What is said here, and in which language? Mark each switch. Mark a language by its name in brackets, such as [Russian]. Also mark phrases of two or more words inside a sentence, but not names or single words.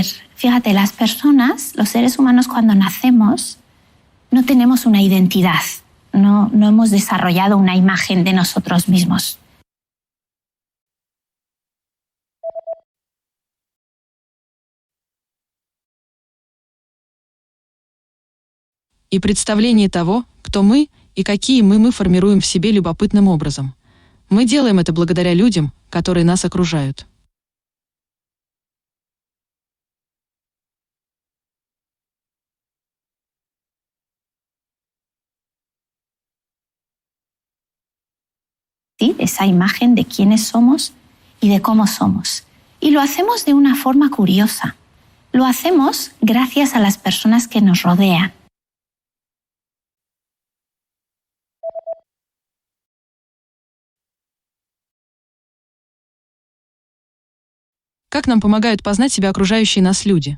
[Spanish] Fíjate, las personas, los seres humanos, cuando nacemos, no tenemos una identidad, no hemos desarrollado una imagen de nosotros mismos. [Russian] И представление того, кто мы и какие мы формируем в себе любопытным образом. Мы делаем это благодаря людям, которые нас окружают. [Spanish] ¿Sí? Esa imagen de quiénes somos y de cómo somos. Y lo hacemos de una forma curiosa. Lo hacemos gracias a las personas que nos rodean. [Russian] Как нам помогают познать себя окружающие нас люди?